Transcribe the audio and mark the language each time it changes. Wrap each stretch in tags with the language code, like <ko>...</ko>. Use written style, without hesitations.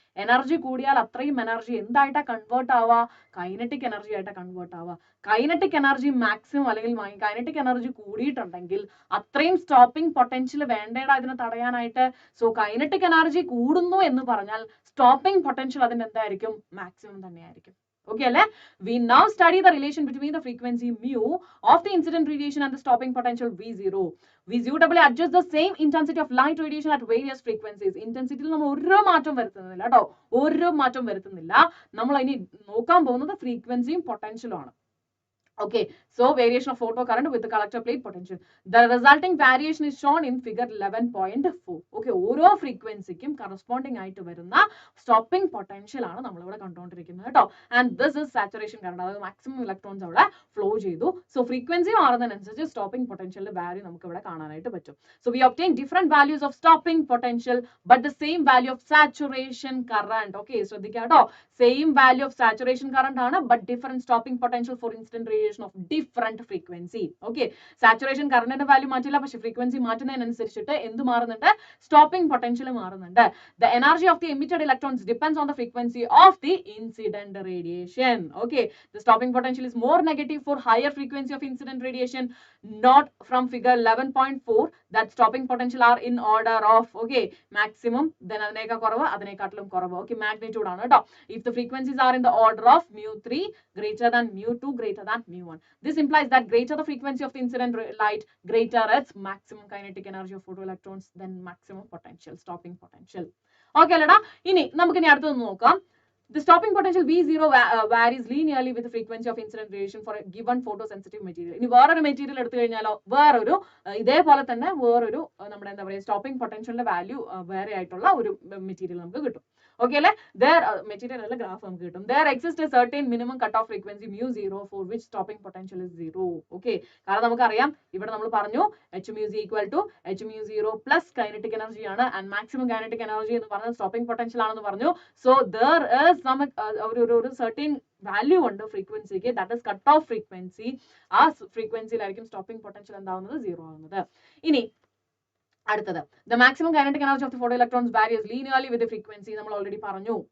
<ml>Energy കൂടിയാൽ അത്രയും energy എന്തായിട്ടാ convert ആവുക? കൈനറ്റിക് എനർജി ആയിട്ടാ കൺവേർട്ട് ആവുക. കൈനറ്റിക് എനർജി മാക്സിമം അല്ലെങ്കിൽ കൈനറ്റിക് എനർജി കൂടിയിട്ടുണ്ടെങ്കിൽ അത്രയും സ്റ്റോപ്പിംഗ് പൊട്ടൻഷ്യൽ വേണ്ടേടാ ഇതിനെ തടയാനായിട്ട്. സോ കൈനറ്റിക് എനർജി കൂടുന്നു എന്ന് പറഞ്ഞാൽ സ്റ്റോപ്പിംഗ് പൊട്ടൻഷ്യൽ അതിന് എന്തായിരിക്കും? മാക്സിമം തന്നെയായിരിക്കും. Okay, അല്ലേ?</ml> <en>We now study the relation between the frequency mu of the incident radiation and the stopping potential V0. We suitably adjust the same intensity of light radiation at various frequencies.</en> <ml>Intensity നമ്മൾ ഒരു മാറ്റം വരുത്തുന്നില്ല കേട്ടോ, ഒരു മാറ്റം വരുത്തുന്നില്ല. നമ്മൾ ഇനി നോക്കാൻ പോകുന്നത് ഫ്രീക്വൻസിയും പൊട്ടൻഷ്യലും ആണ്.</ml> <en>Okay, so variation of photo current with the collector plate potential. The resulting variation is shown in figure 11.4.</en> <ml>Okay, ഓരോ ഫ്രീക്വൻസിക്കും കറസ്പോണ്ടിങ് ആയിട്ട് വരുന്ന സ്റ്റോപ്പിംഗ് പൊട്ടൻഷ്യൽ ആണ് നമ്മൾ ഇവിടെ കണ്ടുകൊണ്ടിരിക്കുന്നത് കേട്ടോ.</ml> <en>and this is saturation current,</en> <ml>അതായത് മാക്സിമം ഇലക്ട്രോൺസ് അവിടെ ഫ്ലോ ചെയ്തു. സോ ഫ്രീക്വൻസി മാറുന്നതിനനുസരിച്ച് സ്റ്റോപ്പിംഗ് പൊട്ടൻഷ്യലിന്റെ വാല്യൂ നമുക്ക് ഇവിടെ കാണാനായിട്ട് പറ്റും.</ml> <en>So we obtain different values of stopping potential but the same value of saturation current. Okay,</en> <ml>ശ്രദ്ധിക്കുക കേട്ടോ,</ml> <en>Same value of saturation current ആണ്, but different stopping potential for incident radiation of different frequency.</en> <ml>Okay, saturation current value മാറ്റില്ല, പക്ഷെ frequency മാറ്റുന്നതിനനുസരിച്ചിട്ട് എന്ത് മാറുന്നുണ്ട്? Stopping potential മാറുന്നുണ്ട്.</ml> <en>The energy of the emitted electrons depends on the frequency of the incident radiation. Okay, the stopping potential is more negative for higher frequency of incident radiation. Note from figure 11.4 that stopping potential are in order of, okay, maximum, then</en> <ml>അതിനേക്കാൾ കുറവ്, അതിനേക്കാട്ടിലും കുറവ്. Okay, magnitude ആണ് കേട്ടോ.</ml> <en>If the frequencies are in the order of mu3 greater than mu2 greater than mu1. This implies that greater the frequency of the incident light, greater its maximum kinetic energy of photoelectrons, then maximum potential, stopping potential.</en> <ml>Okay അല്ലടാ, ഇനി നമുക്ക് ഇനി അടുത്തൊന്ന് നോക്കാം.</ml> <en>The stopping potential V0 varies linearly with the frequency of incident radiation for a given photosensitive material.</en> <ml>ഇനി വേറൊരു material എടുത്തു കഴിഞ്ഞാലോ, വേറൊരു ഇതേപോലെ തന്നെ വേറൊരു നമ്മുടെ എന്താ പറയുക സ്റ്റോപ്പിംഗ് പൊട്ടൻഷ്യലിന്റെ വാല്യൂ വേറെ ആയിട്ടുള്ള ഒരു മെറ്റീരിയൽ നമുക്ക് കിട്ടും. ഓക്കെ അല്ലെ, മെറ്റീരിയൽ അല്ല ഗ്രാഫ് നമുക്ക് കിട്ടും.</ml> <en>There exists a certain minimum cutoff frequency mu0 for which stopping potential is 0.</en> <ml>Okay, കാരണം നമുക്കറിയാം ഇവിടെ നമ്മൾ പറഞ്ഞു</ml> <en>HMU is equal to HMU0 plus kinetic energy</en> <ml>ആണ്, and maximum kinetic energy എന്ന് പറഞ്ഞാൽ സ്റ്റോപ്പിംഗ് പൊട്ടൻഷ്യൽ ആണെന്ന് പറഞ്ഞു. So there is some ഒരു certain വാല്യൂ ഉണ്ട് ഫ്രീക്വൻസിക്ക്,</ml> <en>That is cut off frequency.</en> <ml>ആ ഫ്രീക്വൻസിയിലായിരിക്കും സ്റ്റോപ്പിംഗ് പൊട്ടൻഷ്യൽ എന്താവുന്നത്? 0 ആവുന്നത്. ഇനി</ml> <en>അടുത്തത് the maximum kinetic energy of the photo electrons varies linearly with frequency</en> <ml>നമ്മൾ ഓൾറെഡി പറഞ്ഞു.</ml>